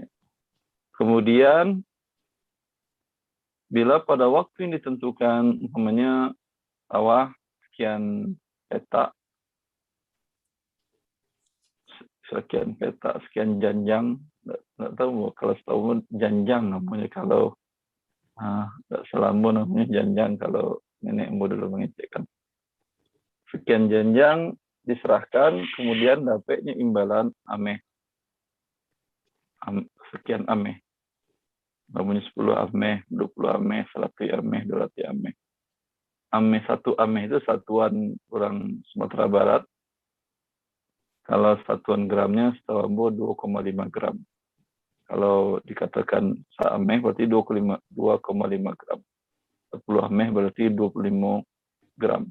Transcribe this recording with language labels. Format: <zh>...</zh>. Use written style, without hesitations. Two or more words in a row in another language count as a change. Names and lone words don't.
<id>Kemudian bila pada waktu yang ditentukan, umpamanya sawah sekian petak, sekian janjang, nggak tahu kalau setahu janjang namanya kalau selama namanya janjang kalau nenek moyang dulu mengecekkan. Sekian janjang diserahkan, kemudian dapatnya imbalan ameh. Sekian ameh. Namanya 10 ameh, 20 ameh, 100 ameh, 200 ameh. Ameh 1 ameh itu satuan orang Sumatera Barat. Kalau satuan gramnya setahu ambo 2,5 gram. Kalau dikatakan sa-ameh berarti 2,5 gram. 10 ameh berarti 25 gram.</id>